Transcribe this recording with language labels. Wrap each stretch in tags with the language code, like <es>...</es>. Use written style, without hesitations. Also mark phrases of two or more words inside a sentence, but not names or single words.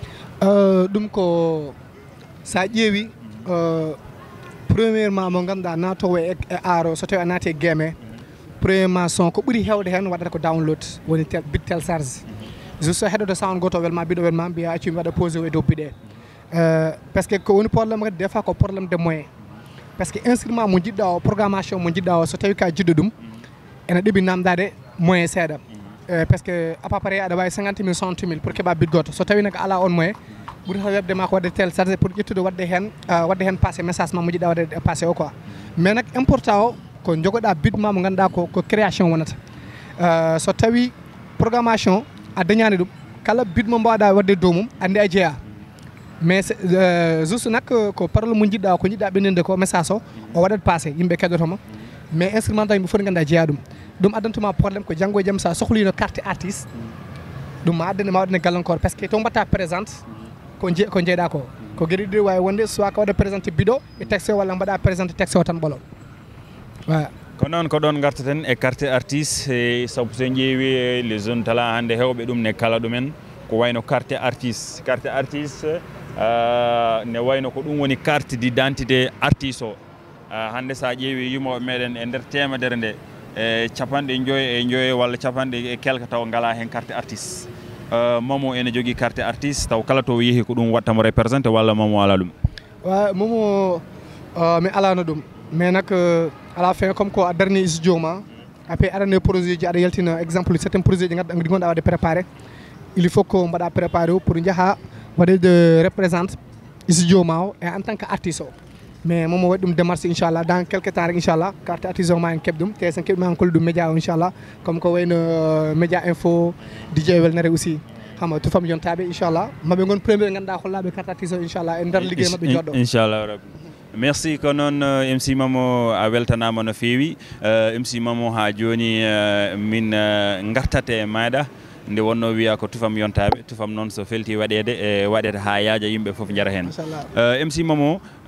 <ff>ɗum ko sa ƴeewi premièrement mo ganduɗa natowo e aro so tawi a naati e gueme premièrement son ko ɓuuri hewde hen waɗata ko download woni bit tel charge juste heɗoto sound goto welma biɗo welma mbiya accu mi waɗa posé e dow biɗe</ff> <fr>par ce que</fr> <ff>ko woni probléme kadi</ff> <fr>des fois</fr> <ff>ko</ff> <fr>probléme de moyen par ce que instrument</fr> <ff>mo jiɗɗa o programmation mo jiɗɗa o so tawi ka jiɗɗo ɗum ene ɗeeɓi namdade moyen seeɗa</ff> <fr>par ce que à peu près</fr> <ff>aɗa wawi 50 000 60 000 pour keɓa bit goto so tawi nag ala on moyen ɓuuri taw webde ma ko wadde</ff> <fr>tel chargé pour</fr> <ff>ƴettude wadde hen passé message ma mo jiɗɗa wadde passé o quoi mais nak important o ko jogoɗa bit ma mo ganduɗa ko création wonata so tawi programmation a dañani ɗum kala bit mo mbawɗa wadde dow mum andi a jeeya</ff> <fr>mais juste</fr> <ff>nak ko parole mo jiɗɗa ko jiɗɗa ɓenninde ko message o waɗat passé yimɓe keɗotoma mais instrument taw yimɓe foti ganda jeeya ɗum addantuma probléme ko janggo e jaam sa sohlino</ff> <fr>carte artiste</fr> <ff>ɗum ma addane galankor</ff> <fr>par ce que</fr> <ff>to mbatta présente ko jeeɗa ko gueɗe ɗiɗi wawi wonde soit ko waɗa présenté biɗo e texte o walla mbaɗa présenté texte o tan ɓolo voilà ko noon ko ɗon gartaten e</ff> <fr>carte artiste</fr> <ff>sabu so ƴeewi</ff> <fr>les zones</fr> <ff>tala hannde hewɓe ɗum ne kala ɗumen ko wayno</ff> <fr>carte artiste</fr> <ff>ne wayno ko ɗum woni</ff> <fr>carte d'identité artiste</fr> <ff>o hannde sa ƴeewi yimoɓe meɗen e nder temedere nde capanɗe joyi walla capanɗe quelque taw ngala hen</ff> <fr>carte artiste</fr> <ff>momo ene jogui</ff> <fr>carte artiste</fr> <ff>taw kala to yeehi ko ɗum wattamo représenté walla momo ala ɗum wa momo mi alano ɗum mais nak</ff> <fr>à la fin comme</fr> <ff>ko a darni studio ma après arane projet ji aɗa yaltina</ff> <fr>exemple certains projet</fr> <ff>ji ɗi gonɗa wadde préparé</ff> <fr>il faut</fr> <ff>ko mbaɗa préparé o pour jaaha waɗe</ff> <fr>de représente</fr> <ff>studio ma o</ff> <fr>et en tant que artiste</fr> <ff>o mais momo waɗi ɗum démarche inchallah</ff> <fr>dans quelque temps</fr> <ff>rek inchallah carte artiste o ma en keɓ ɗum te sen keɓi ma en kolli ɗum média o inchallah comme ko wayno média info Dj Welnere aussi hama Toufam yontaabe inchallah maɓe gon premier ganduɗa hollaɓe carte artiste o inchallah e nder ligguey maɓɓe joɗɗo inchallah rabbi merci ko noon MC Momo a weltanama no feewi MC Momo ha joni min gartate maɗa nde wonno wiya ko Toufam yontaɓe Toufam noon so felti waɗede e waɗede ha yaaja yimɓe foof jara hen MC Momo</ff>